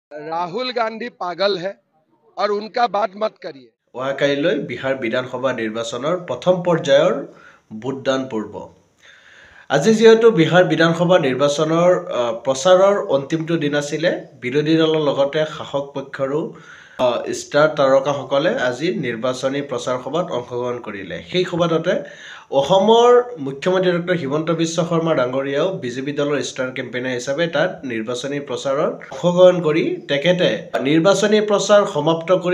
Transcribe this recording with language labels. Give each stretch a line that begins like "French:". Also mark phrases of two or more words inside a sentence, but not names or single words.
Hindi: राहुल गांधी पागल है और उनका बात मत करिए।
Assamese: অহাকাইলৈ বিহাৰ বিধানসভা নিৰ্বাচনৰ প্ৰথম পৰ্যায়ৰ ভোটদান পূৰ্ব আজি যেহেতু বিহাৰ বিধানসভা নিৰ্বাচনৰ প্ৰচাৰৰ অন্তিমটো দিন আছিলে বিৰোধী দলৰ লগতে শাসক পক্ষৰো ষ্টাৰ তাৰকাসকলে আজি নিৰ্বাচনী প্ৰচাৰ সভাত অংশগ্ৰহণ কৰিলে সেই সভাতে অসমৰ মুখ্যমন্ত্ৰী ডক্টৰ হিমন্ত বিশ্ব শৰ্মা ডাঙৰীয়াও বিজেপি দলৰ
English: star campaigner
Assamese: হিচাপে তাত নিৰ্বাচনী প্ৰচাৰত অংশগ্ৰহণ কৰি তেখেতে নিৰ্বাচনী প্ৰচাৰ সমাপ্ত কৰি